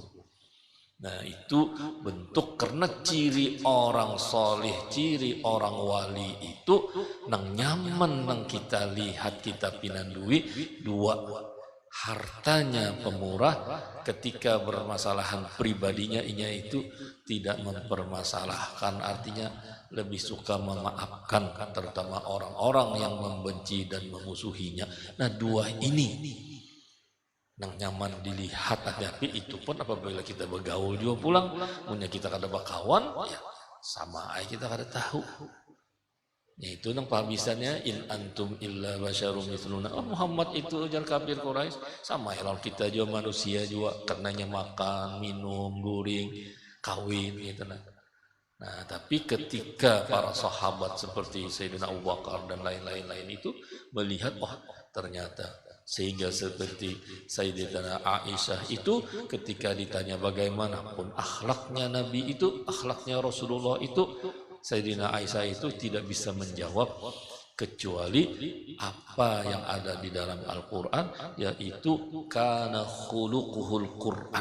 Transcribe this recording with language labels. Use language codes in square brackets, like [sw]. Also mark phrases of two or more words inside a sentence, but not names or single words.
[id] Nah itu bentuk karena ciri orang soleh, ciri orang wali itu nang nyaman nang kita lihat kita pinandui dua hartanya pemurah ketika bermasalahan pribadinya inya itu tidak mempermasalahkan artinya lebih suka memaafkan terutama orang-orang yang membenci dan memusuhinya. [bjn] Nah dua ini nang nyaman dilihat tapi itu pun apabila kita bergaul juga pulang punya kita kada bakawan ya sama aja kita kada tahu. [id] Yaitu nang penghabisannya [ar] إن أنتم إلا بشر مثلنا. [bjn] Oh, Muhammad itu ujar kafir Quraisy sama ya kita juga manusia juga karenanya makan, minum, guring, kawin gitu nah. [id] Nah, tapi ketika para sahabat seperti Sayyidina Abu Bakar dan lain-lain itu melihat oh ternyata sehingga seperti Sayyidatina Aisyah itu ketika ditanya bagaimanapun akhlaknya Nabi itu, akhlaknya Rasulullah itu Sayyidina Aisyah itu tidak bisa menjawab kecuali apa yang ada di dalam Al-Quran yaitu [ar] كان خلقه القرآن.